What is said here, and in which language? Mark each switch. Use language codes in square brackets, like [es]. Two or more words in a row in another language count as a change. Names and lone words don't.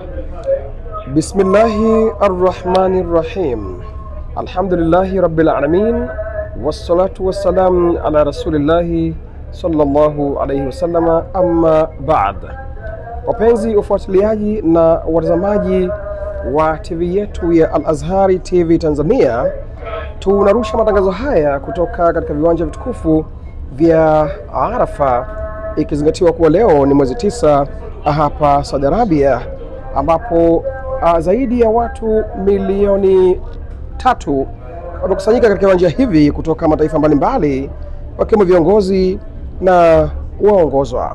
[ar] بسم الله الرحمن الرحيم. الحمد لله رب العالمين. والصلاة والسلام على رسول الله صلى الله عليه وسلم، أما بعد. [sw] Wapenzi ufuatiliaji na watazamaji wa TV yetu ya Al-Azhari TV Tanzania, tunarusha matangazo haya kutoka katika viwanja vitukufu vya Arafa, ikizingatiwa kuwa leo ni mwezi 9 hapa Saudi Arabia, ambapo zaidi ya watu milioni 3 wamekusanyika katika viwanja hivi kutoka mataifa mbalimbali, wakiwemo viongozi na waongozwa.